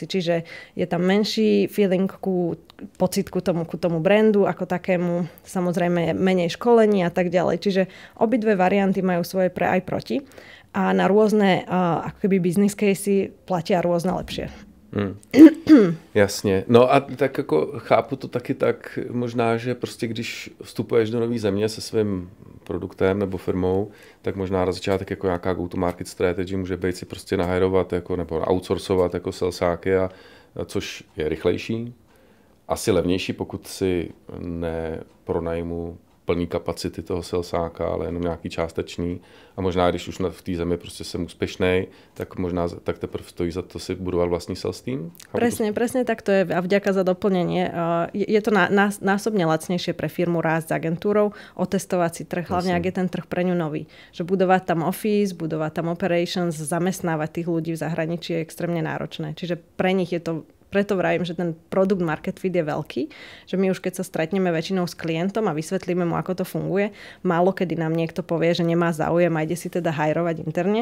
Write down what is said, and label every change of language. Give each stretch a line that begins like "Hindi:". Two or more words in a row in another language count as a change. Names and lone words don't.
Slovak: Čiže je tam menší feeling pocit ku tomu brandu ako takému, samozrejme menej školení a tak ďalej. Čiže obidve varianty majú svoje pre aj proti a na rôzne akoby
English: business casey
Slovak: platia rôzne lepšie.
Czech: Jasně. No a tak jako chápu to taky tak možná, že prostě když vstupuješ do nové země se svým produktem nebo firmou, tak možná na začátek jako nějaká
English: go-to-market strategy
Czech: může být si prostě nahajrovat jako, nebo outsourcovat jako salesáky, což je rychlejší, asi levnější, pokud si nepronajmu plný kapacity toho salsáka, ale jenom nějaký částečný. A možná, když už v té zemi prostě jsem úspěšnej, tak možná tak teprve stojí za to si budovat vlastní
English: sales team.
Slovak: Presne tak to je a vďaka za doplnenie. Je to násobne lacnejšie pre firmu rásť s agentúrou, otestovať si trh, hlavne ak je ten trh pre ňu nový. Že budovať tam office, budovať tam operations, zamestnávať tých ľudí v zahraničí je extrémne náročné. Čiže pre nich je to preto vravím, že ten produkt
English: market fit
Slovak: je veľký, že my už keď sa stretneme väčšinou s klientom a vysvetlíme mu, ako to funguje, málo kedy nám niekto povie, že nemá záujem a ide si teda hajrovať interne.